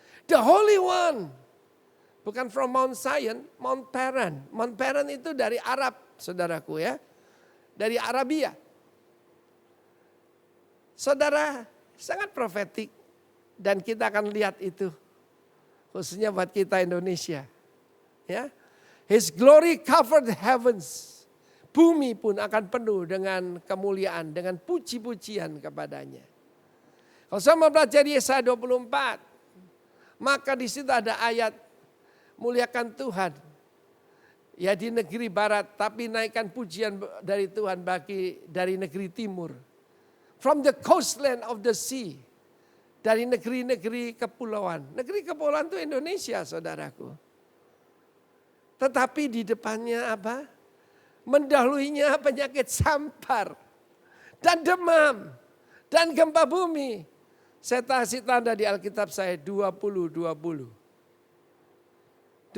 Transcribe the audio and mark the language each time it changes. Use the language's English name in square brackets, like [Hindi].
[English] The Holy One. [Indonesian] Bukan [English] from Mount Zion, Mount Paran. [Indonesian] Mount Paran itu dari Arab, saudaraku ya. Dari Arabia. Saudara, sangat profetik. Dan kita akan lihat itu. Khususnya buat kita Indonesia. Ya. [English] His glory covered the heavens. [Indonesian] Bumi pun akan penuh dengan kemuliaan, dengan puji-pujian kepadanya. Kalau saya mempelajari Yesaya 24, maka di situ ada ayat muliakan Tuhan. Ya di negeri barat, tapi naikkan pujian dari Tuhan dari negeri timur. [English] From the coastland of the sea. [Indonesian] Dari negeri-negeri kepulauan. Negeri kepulauan itu Indonesia, saudaraku. Tetapi di depannya apa? Mendahuluinya penyakit sampar. Dan demam. Dan gempa bumi. Saya kasih tanda di Alkitab saya 20-20. 20